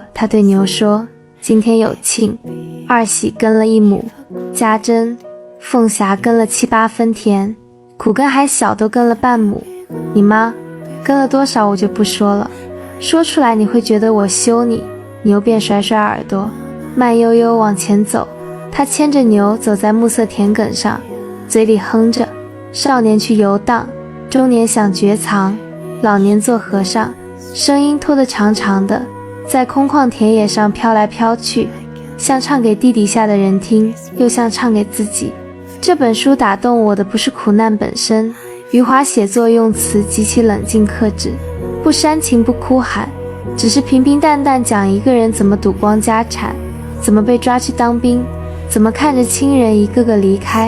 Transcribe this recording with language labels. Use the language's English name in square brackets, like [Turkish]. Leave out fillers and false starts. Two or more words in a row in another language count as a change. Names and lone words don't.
[Chinese] 他對牛說，今天有慶，二喜耕了1畝，家珍、鳳霞耕了7-8分田，苦根還小，都耕了半畝。你媽耕了多少我就不說了，說出來你會覺得我羞你。牛便甩甩耳朵，慢悠悠往前走。他牽着牛走在暮色田埂上，嘴裡哼着，少年去遊蕩，中年想絕藏，老年做和尚，聲音拖得長長的，在空曠田野上飄來飄去，像唱給地底下的人聽，又像唱給自己。這本書打動我的不是苦難本身，余華寫作用詞極其冷靜克制，不煽情不哭喊，只是平平淡淡講一個人怎麼賭光家產，怎麼被抓去當兵，怎麼看着親人一個個離開。